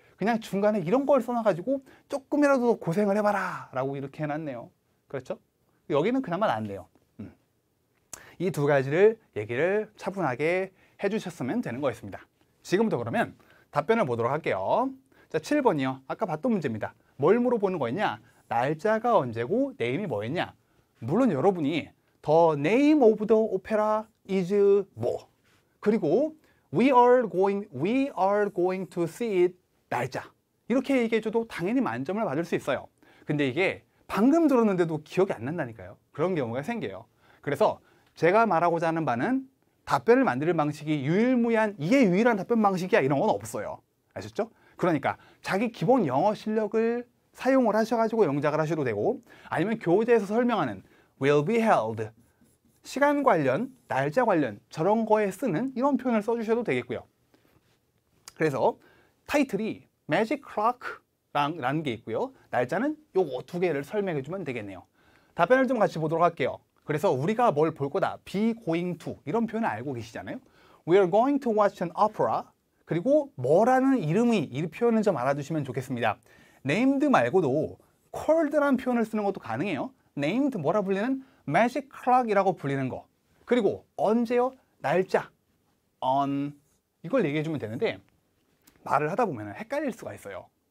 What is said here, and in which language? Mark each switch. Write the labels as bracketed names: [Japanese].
[Korean] 그냥 중간에 이런 걸 써놔가지고 조금이라도 고생을 해봐라 라고 이렇게 해놨네요. 그렇죠? 여기는 그나마 낫네요. 이 두 가지를 얘기를 차분하게 해주셨으면 되는 거였습니다. 지금부터 그러면 답변을 보도록 할게요. 자, 7번이요. 아까 봤던 문제입니다. 뭘 물어보는 거였냐? 날짜가 언제고 네임이 뭐였냐? 물론 여러분이 [English] The name of the opera is 뭐? [Korean] 그리고 [English] we are going to see it 날짜. [Korean] 이렇게 얘기해줘도 당연히 만점을 받을 수 있어요. 근데 이게 방금 들었는데도 기억이 안 난다니까요. 그런 경우가 생겨요. 그래서 제가 말하고자 하는 바는 답변을 만드는 방식이 유일무이한 이게 유일한 답변 방식이야 이런 건 없어요. 아셨죠? 그러니까 자기 기본 영어 실력을 사용을 하셔가지고 영작을 하셔도 되고 아니면 교재에서 설명하는 will be held 시간 관련, 날짜 관련 저런 거에 쓰는 이런 표현을 써주셔도 되겠고요. 그래서 타이틀이 Magic Clock라는 게 있고요. 날짜는 요거 두 개를 설명해 주면 되겠네요. 답변을 좀 같이 보도록 할게요. 그래서 우리가 뭘 볼 거다. be going to 이런 표현을 알고 계시잖아요. [English] We are going to watch an opera. [Korean] 그리고 뭐라는 이름이 이 표현을 좀 알아두시면 좋겠습니다. named 말고도 called라는 표현을 쓰는 것도 가능해요. named 뭐라 불리는 magic clock이라고 불리는 거. 그리고 언제요? 날짜. on 이걸 얘기해 주면 되는데 말을 하다 보면 헷갈릴 수가 있어요.